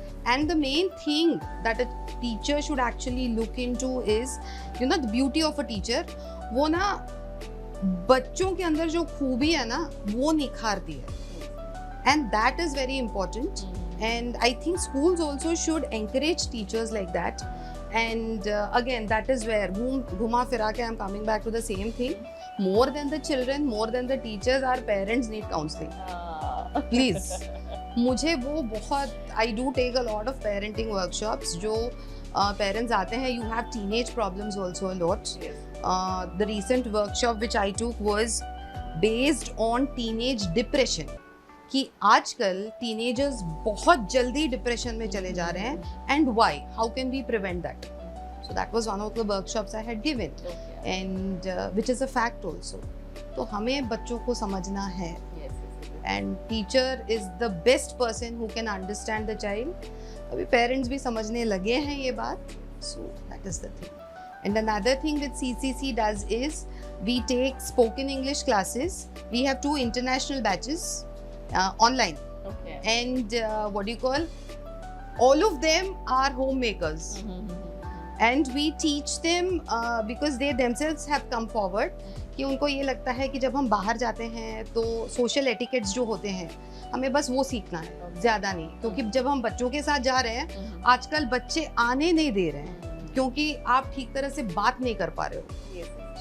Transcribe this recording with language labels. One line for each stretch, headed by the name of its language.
English: And the main thing that a teacher should actually look into is, you know, the beauty of a teacher,
Hindi: वो ना बच्चों के अंदर जो खूबी है ना वो निखारती है,
English: and that is very important. And I think schools also should encourage teachers like that. And again, that is where
Hindi: ghuma fira ke
English: I'm coming back to the same thing. More than the children, more than the teachers, our parents need counseling. Please.
Hindi: मुझे वो बहुत,
English: I do take a lot of parenting workshops,
Hindi: जो parents आते हैं,
English: You have teenage problems also a lot. The recent workshop which I took was based on teenage depression,
Hindi: कि आजकल teenagers बहुत जल्दी डिप्रेशन में चले जा रहे हैं,
English: And why, how can we prevent that. So that was one of the workshops I had given, and which is a fact also.
Hindi: तो हमें बच्चों को समझना है,
English: and teacher is the best person who can understand the child.
Hindi: अभी parents भी समझने लगे हैं ये बात,
English: so that is the thing. And another thing that CCC does is we take spoken English classes. We have 2 international batches online. Okay. And what do you call? All of them are homemakers. And we teach them because they themselves have come forward,
Hindi: कि उनको ये लगता है कि जब हम बाहर जाते हैं तो सोशल एटिकेट्स जो होते हैं हमें बस वो सीखना है, ज़्यादा नहीं। क्योंकि जब हम बच्चों के साथ जा रहे हैं, आजकल बच्चे आने नहीं दे रहे हैं क्योंकि आप ठीक तरह से बात नहीं कर पा रहे हो।